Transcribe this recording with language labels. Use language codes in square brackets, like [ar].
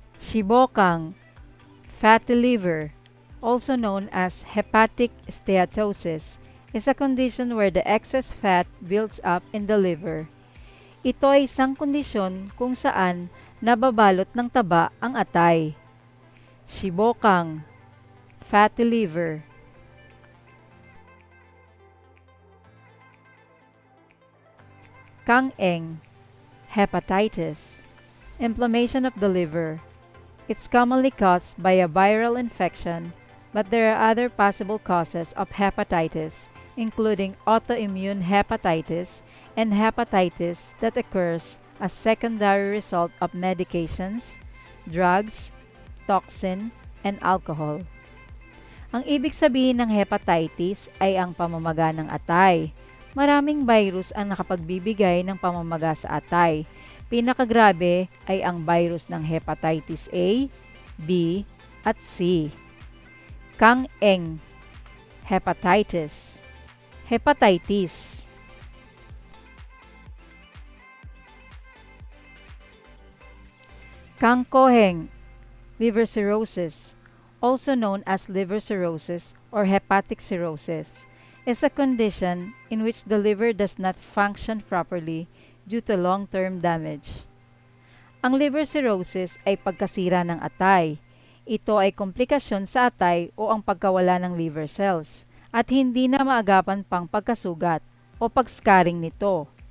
[en] Shibokang, fatty liver, also known as hepatic steatosis, is a condition where the excess fat builds up in the liver. [tl] Ito ay isang kondisyon kung saan nababalot ng taba ang atay. [en] Shibokang, fatty liver. Kang-eng, hepatitis, inflammation of the liver. It's commonly caused by a viral infection, but there are other possible causes of hepatitis, including autoimmune hepatitis and hepatitis that occurs as secondary result of medications, drugs, toxin, and alcohol. [tl] Ang ibig sabihin ng hepatitis ay ang pamamaga ng atay. Maraming virus ang nakapagbibigay ng pamamaga sa atay. Pinakagrabe ay ang virus ng hepatitis A, B, at C. [en] Kang-eng, hepatitis. Hepatitis. Kangkoheng, liver cirrhosis, also known as liver cirrhosis or hepatic cirrhosis, is a condition in which the liver does not function properly due to long-term damage. [tl] Ang liver cirrhosis ay pagkasira ng atay. Ito ay komplikasyon sa atay o ang pagkawala ng liver cells at hindi na maagapan pang pagkasugat o pag-scarring nito.